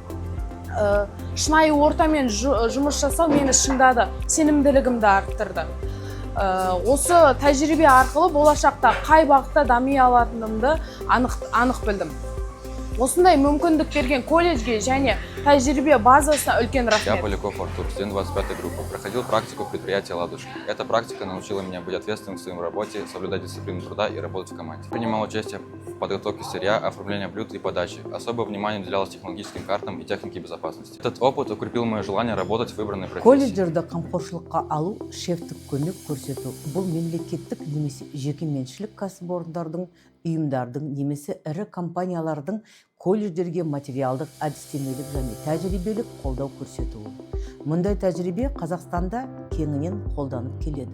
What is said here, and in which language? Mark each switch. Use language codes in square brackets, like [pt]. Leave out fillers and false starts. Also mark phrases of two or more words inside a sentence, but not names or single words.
[kk] Шынайы ортамен жұмыс жасау мені шыңдады, сенімділігімді арттырды. Осы тәжірибе арқылы болашақта қай бағытта дами алатынымды анық білдім. Осындай мүмкіндік берген колледжге және тәжірибе базасына үлкен рахмет. [ru] Я Поляков Артур, студент 25-й группы. Проходил практику в предприятии «Ладушки». Эта практика научила меня быть ответственным в своей работе, соблюдать дисциплину труда и работать в команде. Принимал участие в подготовке сырья, оформлении блюд и подачи. Особое внимание уделялось технологическим картам и технике безопасности. Этот опыт укрепил мое желание работать в выбранной профессии. [kk] Колледжерді қамқоршылыққа алу, шефтік көмек көрсету. Бұл мемлекеттік немесе жекеменшілік кәсіпорындардың, ұйымдардың немесе ірі компаниялардың колледждерге материалдық, әдістемелік және тәжірибелік қолдау көрсетуі. Мұндай тәжірибе Қазақстанда кеңінен қолданып келеді.